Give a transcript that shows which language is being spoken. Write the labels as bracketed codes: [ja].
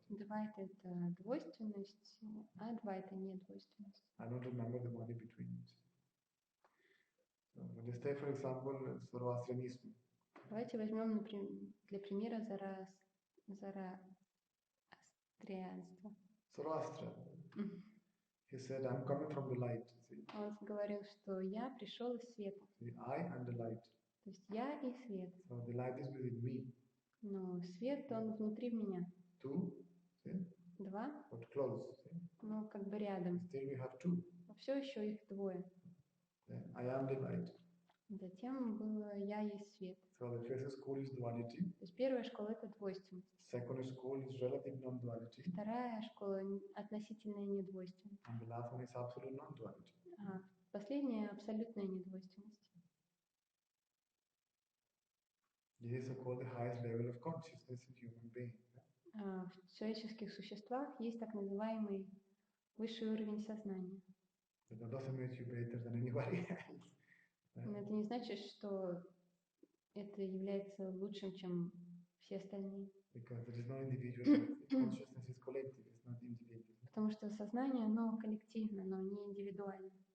[ru] Двайта — это двойственность, а адвайта — недвойственность. [en] I don't remember the one in between. So, let's take, for example, Zoroastrianism. [ru] Давайте возьмем для примера зороастрианство. [en] Zoroaster. He said, I'm coming from the light. See? [ru] Он говорил, что я пришел из света. [en] See, I am the light. [ru] То есть я и свет. [en] So the light is within me. [ru] Но свет, он внутри меня. [en] Two. See? [ru] Два. [en] But close. See? [ru] Ну, как бы рядом. [en] Still we have two. [ru] Но все еще их двое. [en] Then I am the light. [ru] Затем было я есть свет. [en] So the first school is duality. [ru] То есть первая школа — это двойственность. [en] Second school is relative non-duality. [ru] Вторая школа — относительная недвойственность. [en] And the last one is absolute non-duality. [ru] А последняя — абсолютная недвойственность. [en] This is called the highest level of consciousness in human being. [ru] В человеческих существах есть так называемый высший уровень сознания. [en] But that doesn't make you better than anybody else. [ru] Но это не значит, что это является лучшим, чем все остальные. [en] Because there is no individual. Consciousness is collective, it's not individual. [ru] Потому что сознание, оно коллективно, но не индивидуально.